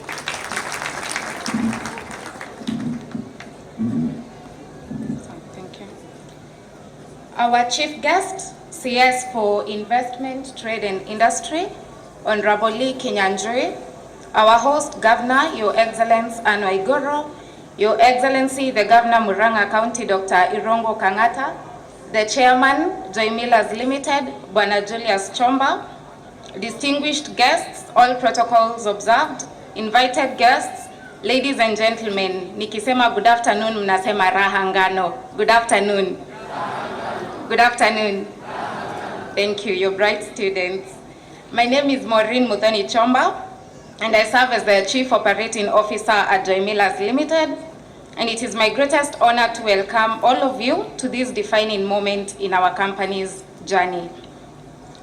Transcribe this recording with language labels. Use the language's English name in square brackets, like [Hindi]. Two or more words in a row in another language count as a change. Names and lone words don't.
[English] Thank you. Our chief guest, CS for Investment, Trade and Industry, Honorable Lee Kinyanjui, our host, Governor, Your Excellence Anne Waiguru, Your Excellency, the Governor Murang'a County, Dr. Irongo Kang'ata, the Chairman, Joy Millers Limited, Bwana Julius Chomba, distinguished guests, all protocols observed, invited guests, ladies and gentlemen, nikisema good afternoon, [Swahili] mnasema raha ngano. [English] Good afternoon. Good afternoon. Thank you, your bright students. My name is Maureen Muthoni Chomba, and I serve as the Chief Operating Officer at Joy Millers Limited, and it is my greatest honor to welcome all of you to this defining moment in our company's journey.